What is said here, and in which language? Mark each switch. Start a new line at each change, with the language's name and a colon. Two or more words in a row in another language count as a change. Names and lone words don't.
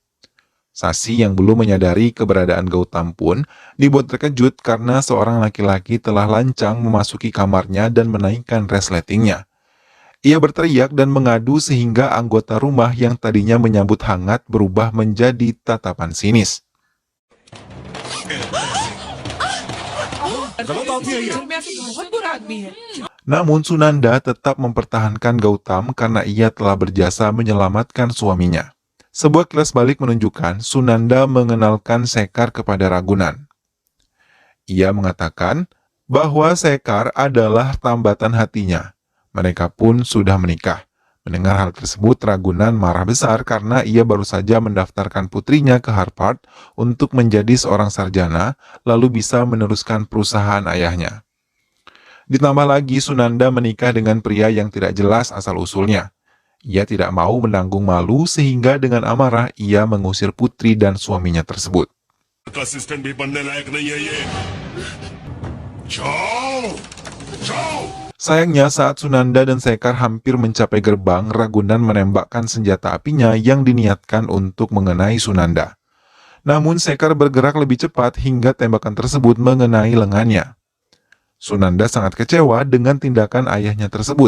Indonesian: Sasi yang belum menyadari keberadaan Gautam pun dibuat terkejut karena seorang laki-laki telah lancang memasuki kamarnya dan menaikkan resletingnya. Ia berteriak dan mengadu sehingga anggota rumah yang tadinya menyambut hangat berubah menjadi tatapan sinis.
Hindi: बहुत बुरा आदमी है।
Indonesian: Namun Sunanda tetap mempertahankan Gautam karena ia telah berjasa menyelamatkan suaminya. Sebuah kilas balik menunjukkan Sunanda mengenalkan Sekar kepada Ragunan. Ia mengatakan bahwa Sekar adalah tambatan hatinya. Mereka pun sudah menikah. Mendengar hal tersebut, Ragunan marah besar karena ia baru saja mendaftarkan putrinya ke Harvard untuk menjadi seorang sarjana, lalu bisa meneruskan perusahaan ayahnya. Ditambah lagi, Sunanda menikah dengan pria yang tidak jelas asal-usulnya. Ia tidak mau menanggung malu sehingga dengan amarah ia mengusir putri dan suaminya tersebut.
Hindi: असिस्टेंट भी बनने लायक नहीं है ये। जाओ, जाओ।
Indonesian: Sayangnya saat Sunanda dan Sekar hampir mencapai gerbang, Ragunan menembakkan senjata apinya yang diniatkan untuk mengenai Sunanda. Namun Sekar bergerak lebih cepat hingga tembakan tersebut mengenai lengannya. Sunanda sangat kecewa dengan tindakan ayahnya tersebut.